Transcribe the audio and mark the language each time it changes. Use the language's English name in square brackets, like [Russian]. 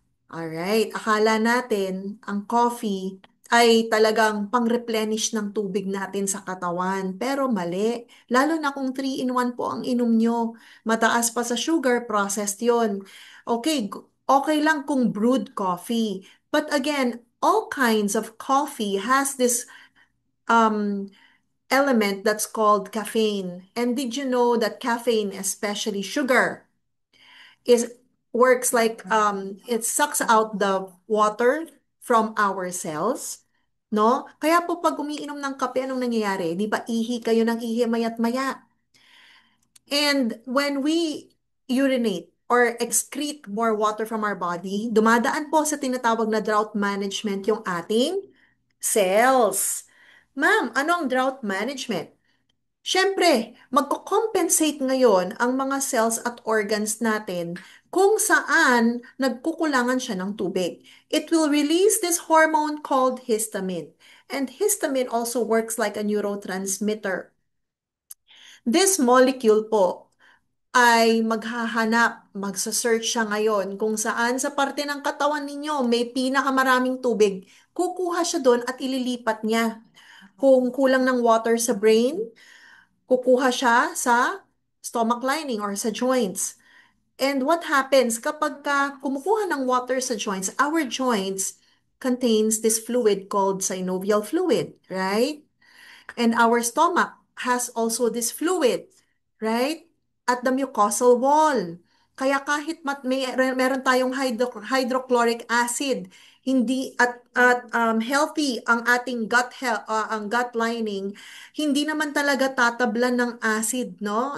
[Filipino] Alright, akala natin ang coffee ay talagang pang-replenish ng tubig natin sa katawan. Pero mali. Lalo na kung 3-in-1 po ang inom nyo. Mataas pa sa sugar, processed yon. [English] Okay, [Filipino] okay lang kung [English] brewed coffee. But again, all kinds of coffee has this um, element that's called caffeine. And did you know that caffeine, especially sugar, is works like it sucks out the water from our cells, no? [Filipino] Kaya po pag umiinom ng kape, anong nangyayari? Di ba ihi kayo ng ihi mayat maya? [English] And when we urinate or excrete more water from our body, [Filipino] dumadaan po sa tinatawag na drought management yung ating cells. Ma'am, ano ang drought management? Siyempre, magko-compensate ngayon ang mga cells at organs natin kung saan nagkukulangan siya ng tubig. [English] It will release this hormone called histamine. And histamine also works like a neurotransmitter. [Filipino] This molecule po ay maghahanap, magsa-search siya ngayon kung saan sa parte ng katawan ninyo may pinakamaraming tubig. Kukuha siya doon at ililipat niya. Kung kulang ng water sa brain, kukuha siya sa stomach lining or sa joints. [English] And what happens [Filipino] kapag kumukuha ng [English] water sa joints, our joints contains this fluid called synovial fluid, right? And our stomach has also this fluid, right? At the mucosal wall. [Filipino] Kaya kahit meron tayong hydrochloric acid, hindi at healthy ang ating ang gut lining, hindi naman talaga tatablan ng acid, no?